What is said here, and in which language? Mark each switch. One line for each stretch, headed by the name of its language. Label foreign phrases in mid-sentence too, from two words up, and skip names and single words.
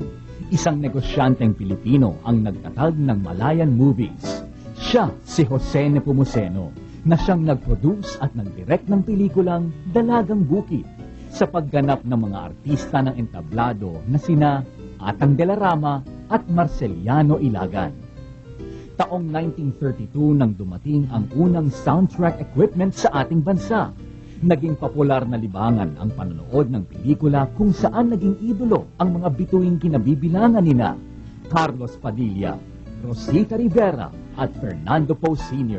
Filipino: Isang negosyanteng Pilipino ang nagtatag ng Malayan Movies. Siya si Jose Nepomuceno na siyang nag-produce at nag-direct ng pelikulang Dalagang Bukid sa pagganap ng mga artista ng entablado na sina Atang de la Rama at Marceliano Ilagan. Taong 1932 nang dumating ang unang
English: soundtrack equipment
Filipino: sa ating bansa. Naging popular na libangan ang panonood ng pelikula kung saan naging idolo ang mga bituing kinabibilangan nina Carlos Padilla, Rosita Rivera at Fernando Poe Sr.